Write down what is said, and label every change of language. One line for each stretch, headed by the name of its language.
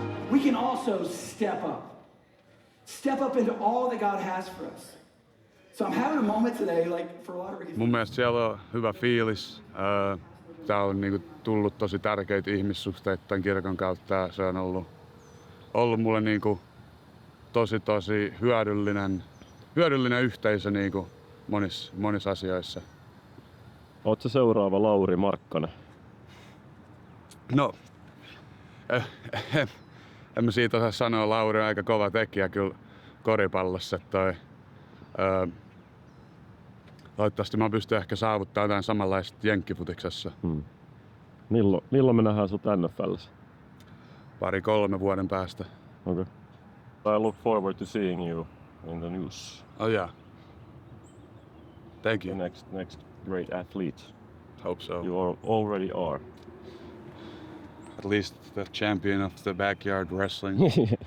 English: We can also step up into all that God has for us. So I'm having a moment today, like for a lot of reasons.
Finnish: Mun mielestä siellä on hyvä fiilis. Täällä on niinku tullut tosi tärkeitä ihmissuhteita tämän kirkon kautta. Se on ollut mulle niinku tosi hyödyllinen yhteisö niinku monissa asioissa. Ootko seuraava Lauri Markkanen? No, en mä siitä osaa sanoa. Lauri on aika kova tekijä kyllä koripallossa. Toivottavasti mä pystyn ehkä saavuttaa jotain samanlaista jenkkifutiksessa. Milloin me nähdään sut NFL:ssä? 2-3 vuoden päästä.
English: Okay. I look forward to seeing you in the news. Oh yeah. Thank you. The next great athlete. Hope so. You already are. At least the champion of the backyard wrestling.